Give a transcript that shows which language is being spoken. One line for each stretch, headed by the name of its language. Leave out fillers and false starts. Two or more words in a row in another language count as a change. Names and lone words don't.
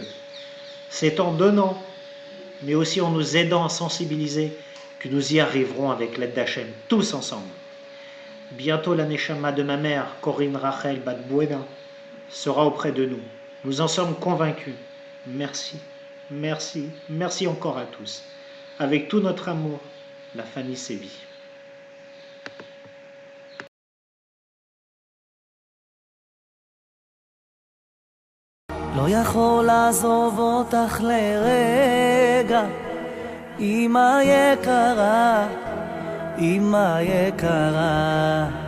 French: C'est en donnant, mais aussi en nous aidant à sensibiliser, que nous y arriverons avec l'aide d'Hachem, tous ensemble. Bientôt la neshama de ma mère, Corinne Rachel Bat Boueda, sera auprès de nous. Nous en sommes convaincus. Merci, merci, merci encore à tous. Avec tout notre amour, la famille Sévi.
Hebrew: לא יכול לעזוב אותך לרגע, אמא יקרה, אמא יקרה.